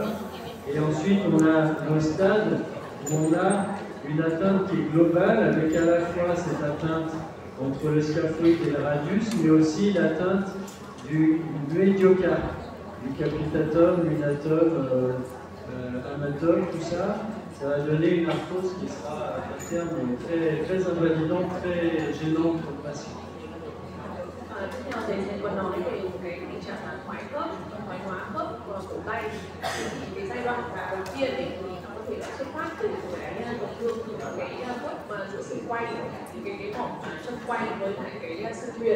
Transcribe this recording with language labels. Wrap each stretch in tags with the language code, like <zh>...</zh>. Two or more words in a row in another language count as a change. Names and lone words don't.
<fr>Et ensuite, on a le stade où on a une atteinte qui est globale, avec à la fois cette atteinte entre le scaphoïde et le radius, mais aussi l'atteinte du médiocarpe, du capitatum, lunatum, amatum, tout ça. Ça va donner une arthrose qui sera à terme très, très invalidante, très gênante pour le patient.</fr> <vi>Tiếp theo thầy sẽ còn nói về cái tình trạng là thoái hóa khớp cổ tay. Cái giai đoạn đầu tiên thì nó có thể là xuất phát từ cái tổn thương từ cái khớp giữa xương quay, thì cái mỏm chân quay với lại cái xương thuyền.</vi>